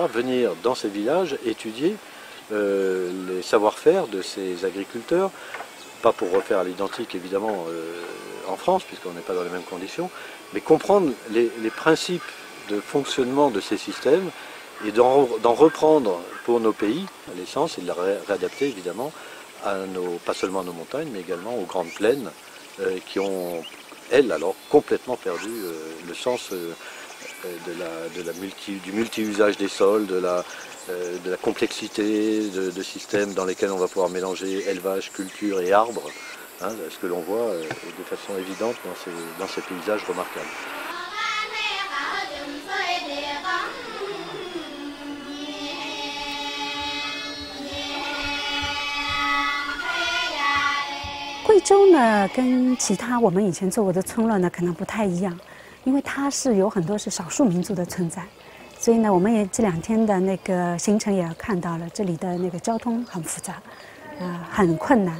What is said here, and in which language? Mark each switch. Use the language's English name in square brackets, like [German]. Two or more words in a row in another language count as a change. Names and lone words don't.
[French] venir dans ces villages étudier les savoir-faire de ces agriculteurs, pas pour refaire à l'identique évidemment en France, puisqu'on n'est pas dans les mêmes conditions, mais comprendre les principes de fonctionnement de ces systèmes et d'en reprendre pour nos pays l'essence et de la réadapter évidemment à pas seulement à nos montagnes, mais également aux grandes plaines qui ont, elles, alors complètement perdu le sens du multi-usage des sols, de la complexité de systèmes dans lesquels on va pouvoir mélanger élevage, culture et arbres, hein, ce que l'on voit de façon évidente dans ces paysages remarquables. [Chinese] 贵州呢，跟其他我们以前做过的村落呢，可能不太一样，因为它是有很多是少数民族的存在，所以呢，我们也这2天的那个行程也看到了，这里的那个交通很复杂，很困难。